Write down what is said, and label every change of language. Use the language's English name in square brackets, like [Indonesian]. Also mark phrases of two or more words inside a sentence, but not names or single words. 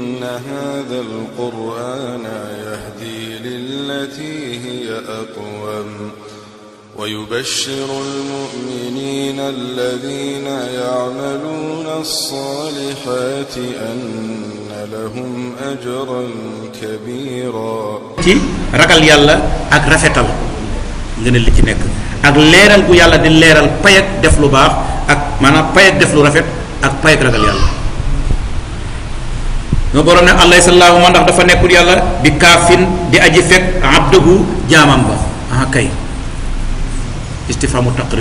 [Arabic] هذا القرآن يهدي للتي هي أقوم ويبشر المؤمنين الذين يعملون الصالحات أن لهم أجرا كبيرا [Wolof] ci ragal yàlla ak rafetal ngeen li ci nekk ak leeral gu yàlla di leeral pay ak def lu baax ak maanaam pay ak def lu rafet ak pay ak ragal yàlla no borom ne allah sallahu ma ndax dafa nekkul yàlla bi kaafin di aji fekk abdahu jaamam ba ah kay [Arabic] استفهام تقرير